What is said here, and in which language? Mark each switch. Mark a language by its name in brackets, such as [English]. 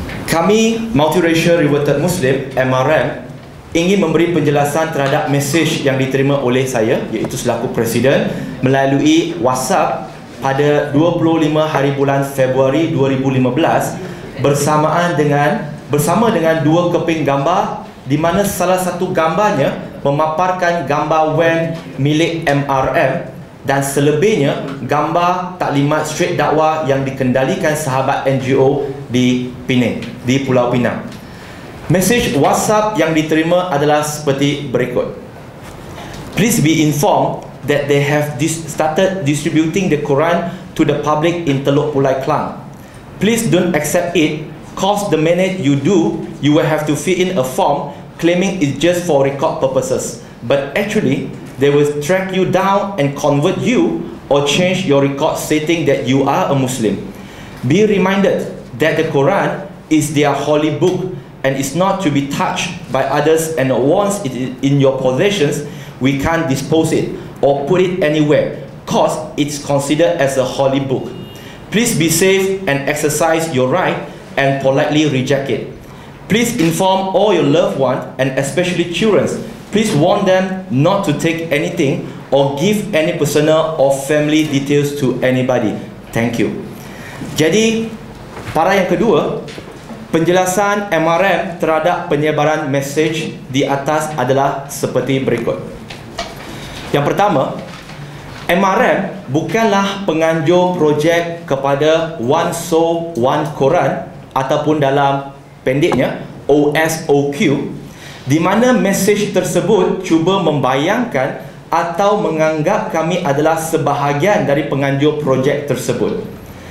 [Malay] Kami Multiracial Reverted Muslim MRM ingin memberi penjelasan terhadap mesej yang diterima oleh saya, iaitu selaku Presiden, melalui WhatsApp pada 25 hari bulan Februari 2015 bersama dengan dua keping gambar, di mana salah satu gambarnya memaparkan gambar WAN milik MRM dan selebihnya gambar taklimat straight dakwah yang dikendalikan sahabat NGO di Penang, di Pulau Pinang. Mesej WhatsApp yang diterima adalah seperti berikut. [English] Please be informed that they have started distributing the Quran to the public in Teluk Pulai Klang. Please don't accept it, cause the minute you do, you will have to fill in a form claiming it's just for record purposes. But actually, they will track you down and convert you or change your record stating that you are a Muslim. Be reminded that the Quran is their holy book and is not to be touched by others, and once it is in your possessions, we can't dispose it or put it anywhere, cause it's considered as a holy book. Please be safe and exercise your right and politely reject it. Please inform all your loved ones and especially children. Please warn them not to take anything or give any personal or family details to anybody. Thank you. [Malay] Jadi, para yang kedua, penjelasan MRM terhadap penyebaran mesej di atas adalah seperti berikut. Yang pertama, MRM bukanlah penganjur projek kepada One Soul One Quran ataupun dalam pendeknya OSOQ, di mana mesej tersebut cuba membayangkan atau menganggap kami adalah sebahagian dari penganjur projek tersebut.